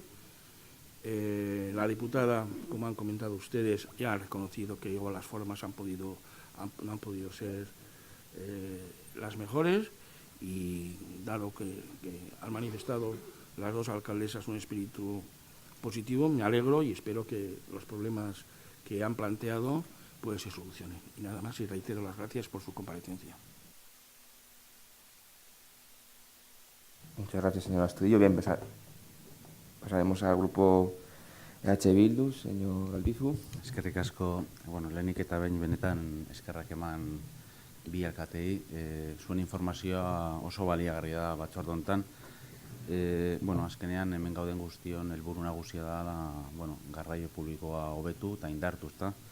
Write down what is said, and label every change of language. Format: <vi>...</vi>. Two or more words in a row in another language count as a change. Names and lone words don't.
<es>La diputada, como han comentado ustedes, ya ha reconocido que igual las formas no han podido ser las mejores, y dado que han manifestado las dos alcaldesas un espíritu positivo, me alegro y espero que los problemas que han planteado pues se solucionen. Y nada más, y reitero las gracias por su comparecencia. Muchas gracias, señor Astudillo. Bien, pasaremos al grupo EH Bildu, señor Albizu.</es> <eu>Eskerrik asko, lehenik eta behin benetan eskerrak eman bi alkatei. Zuen informazioa oso baliagarria da batzorde honetan. Azkenean hemen gauden guztion helburu nagusia da garraio publikoa hobetu eta indartu, ezta.</eu>